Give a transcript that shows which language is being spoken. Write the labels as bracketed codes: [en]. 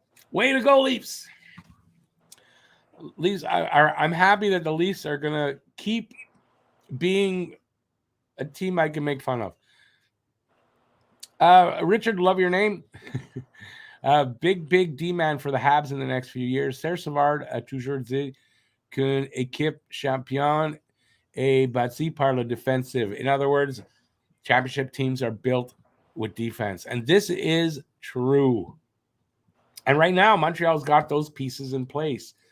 [en] Way to go, Leafs. Leafs, I'm happy that the Leafs are going to keep being a team I can make fun of. Richard, love your name. Big D-man for the Habs in the next few years. [fr] Serge Savard a toujours dit qu'une équipe championne est bâtie par le défensive. [en] In other words, championship teams are built with defense. And this is true. And right now, Montreal's got those pieces in place.